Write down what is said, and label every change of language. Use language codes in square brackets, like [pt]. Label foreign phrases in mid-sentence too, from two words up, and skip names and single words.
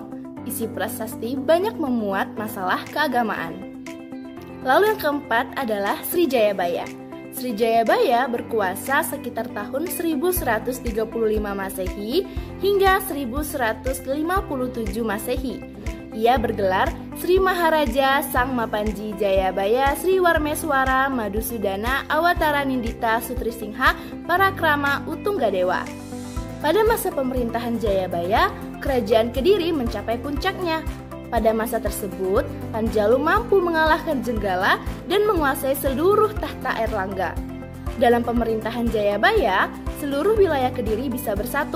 [id] Isi prasasti banyak memuat masalah keagamaan. Lalu yang keempat adalah Sri Jayabaya. Sri Jayabaya berkuasa sekitar tahun 1135 Masehi hingga 1157 Masehi. Ia bergelar Sri Maharaja Sang Mapanji Jayabaya Sri Warmeswara Madusudana Awatara Nindita Sutrisingha Parakrama Utunggadewa. Pada masa pemerintahan Jayabaya, kerajaan Kediri mencapai puncaknya. Pada masa tersebut, Panjalu mampu mengalahkan Jenggala dan menguasai seluruh tahta Airlangga. Dalam pemerintahan Jayabaya, seluruh wilayah Kediri bisa bersatu.